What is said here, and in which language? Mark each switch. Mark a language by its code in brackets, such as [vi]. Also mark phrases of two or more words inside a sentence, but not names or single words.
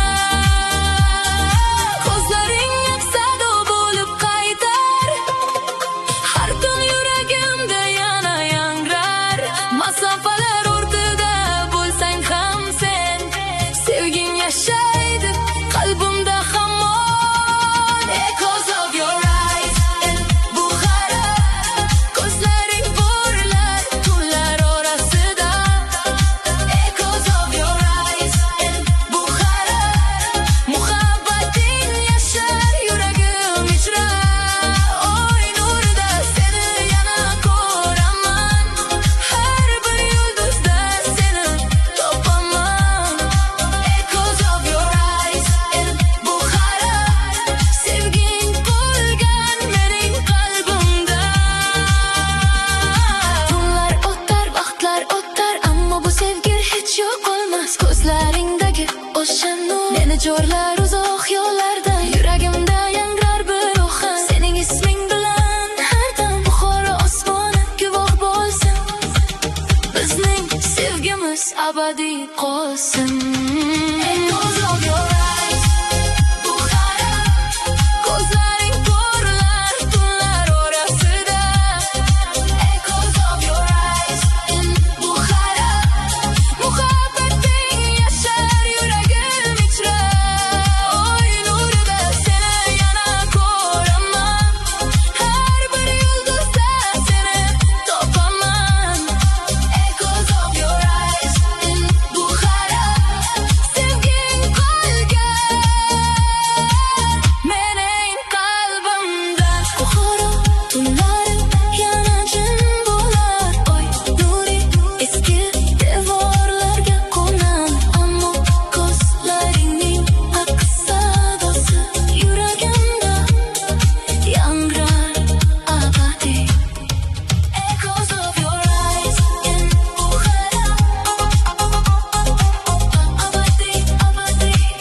[uz] Ko'zlaring aks-sado bo'lib qaytar, har tun yuragimda yana yangrar. Masofalar o'rtida bo'lsang ham sen, sevging yashaydi qalbimda hamon. [en] Echoes of your eyes in Bukhara, [uz] ko'zlaring porlar tunlar orasida. [en] Echoes of your eyes in Bukhara, [uz] muhabbating yashar yuragim ichra. Oy nurida seni yana ko'raman, har bir yulduzda seni topaman. [en] Echoes of your eyes in Bukhara, [uz] sevging qolgan mening qalbimda. Tunlar o'tar, vaqtlar o'tar, ammo bu sevgi hech yo'qolmas. Ko'zlaringdagi o'sha nur meni jo'rlar uzoq yo'llarda. Yuragimda yangrar bir ohang, sening isming bilan har dam Buxoro osmoni guvoh bo'lsin. Bizning sevgimiz abadiy qolsin. [en] Echoes of your eyes, [uz] Bukhara, ko'zlaring porlar tunlar orasida. [en] Echoes of your eyes in Bukhara, [uz] muhabbating yashar yuragim ichra. Oy nurida seni yana ko'raman, har bir yulduzda seni topaman. [en] Echoes of your eyes in Bukhara, [uz] sevging qolgan mening qalbimda. Buxoro tunlari yana jin bo'lar. Oy nuri eski devorlarga qo'nan, ammo ko'zlaringning aks-sadosi yuragimda yangrar abadiy. [en] Echoes of your eyes in Bukhara, [uz] abadiy, abadiy.